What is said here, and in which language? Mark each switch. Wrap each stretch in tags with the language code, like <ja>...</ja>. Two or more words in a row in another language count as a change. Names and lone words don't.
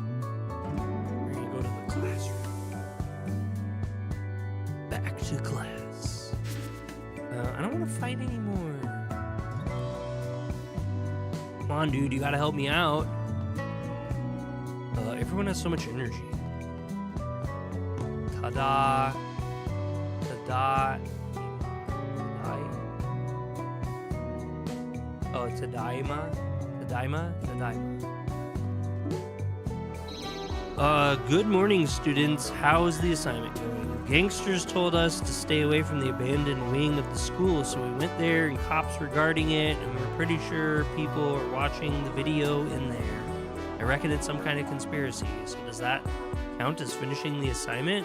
<en>To class. I don't want to fight anymore. Come on, dude, you gotta help me out. Everyone has so much energy. Ta-da. Ta-da. Oh, Tadaima.</en> <ja>Tadaima? Tadaima.</ja> <en>Good morning, students. How's the assignment going? Gangsters told us to stay away from the abandoned wing of the school, so we went there and cops were guarding it, and we're pretty sure people are watching the video in there. I reckon it's some kind of conspiracy, so does that count as finishing the assignment?</en>